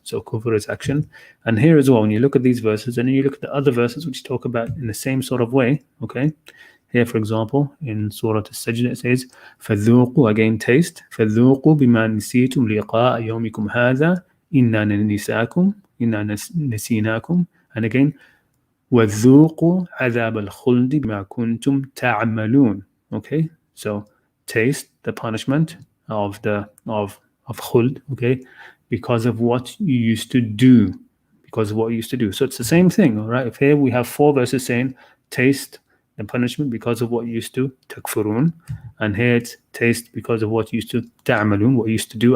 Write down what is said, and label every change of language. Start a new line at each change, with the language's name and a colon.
English: So kufr is action. And here as well, when you look at these verses, and then you look at the other verses which talk about in the same sort of way, okay? Here, for example, in Surah Al-Sajdah, it says,
Arabic: فَذُوقُوا,
English: again, taste,
Arabic: فَذُوقُوا بِمَا نِسِيتُمْ لِقَاءَ يَوْمِكُمْ هَذَا إِنَّا نَسِينَاكُمْ.
English: And again,
Arabic: وَذُوقُوا عَذَابَ الْخُلْدِ بِمَا كُنْتُمْ تَعْمَلُونَ.
English: Okay, so taste the punishment of khuld, okay, because of what you used to do. So it's the same thing, all right? If here we have 4 verses saying, taste the punishment because of what you used to takfurun, and here it's taste because of what you used to ta'malun, what you used to do.